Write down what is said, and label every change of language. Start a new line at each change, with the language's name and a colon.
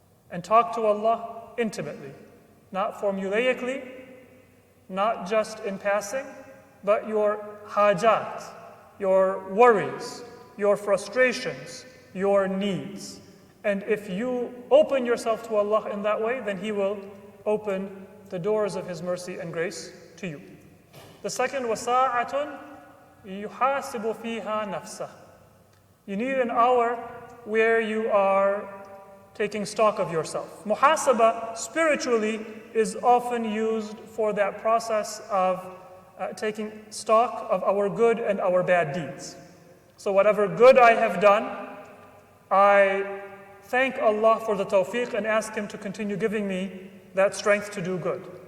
English: And talk to Allah intimately, not formulaically, not just in passing, but your hajat, your worries, your frustrations, your needs. And if you open yourself to Allah in that way, then He will open the doors of His mercy and grace to you. The second,
Arabic: وَسَاعَةٌ يُحَاسِبُ فِيهَا نَفْسَهُ.
English: You need an hour where you are taking stock of yourself. Muhasaba, spiritually, is often used for that process of taking stock of our good and our bad deeds. So whatever good I have done, I thank Allah for the tawfiq and ask Him to continue giving me that strength to do good.